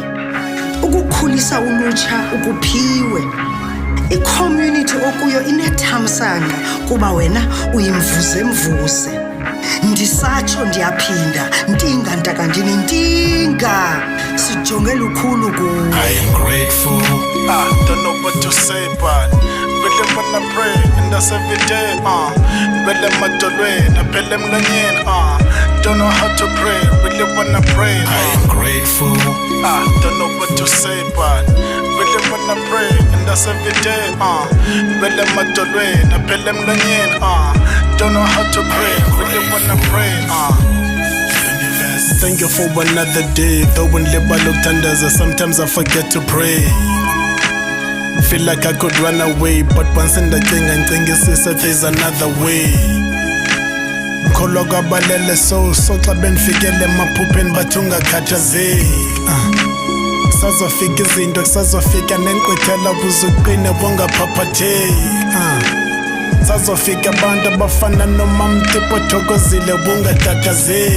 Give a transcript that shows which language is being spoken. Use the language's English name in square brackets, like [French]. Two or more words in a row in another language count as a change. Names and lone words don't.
[Xhosa] Ukukhulisa ulutsha ukuphiwe. I-community okuyo inethamsanqa kuba wena uyimvuze. Ndisatsho ndiyaphinda ndinga ntakandini ndinga sijonge lukhulu kuwe. [English] I am grateful, don't know what to say, but really wanna pray, and that's every day, [Xhosa] Bele madolweni, aphele emlonyeni, [English] don't know how to pray, really wanna pray, I am grateful, don't know what to say, but really wanna pray, and that's every day, [Xhosa] Bele madolweni, aphele emlonyeni, [English] don't know how to pray, really wanna pray, Thank you for another day, though [Xhosa] ndilibal'uk'thandaza, [English] sometimes I forget to pray. Feel like I could run away, but once [Xhosa] ndacinga ndicingisise [English] there's another way. [Xhosa] Ndikholwa kwabalele so xa bendifikel'emaphupheni bathi ungakhazeki. Kusazofika kusazofika nenkqwithela uzuqine ungaphaphatheki. Kusazofika abantu abafana noMamtipha ooThokozile ungatatazeli.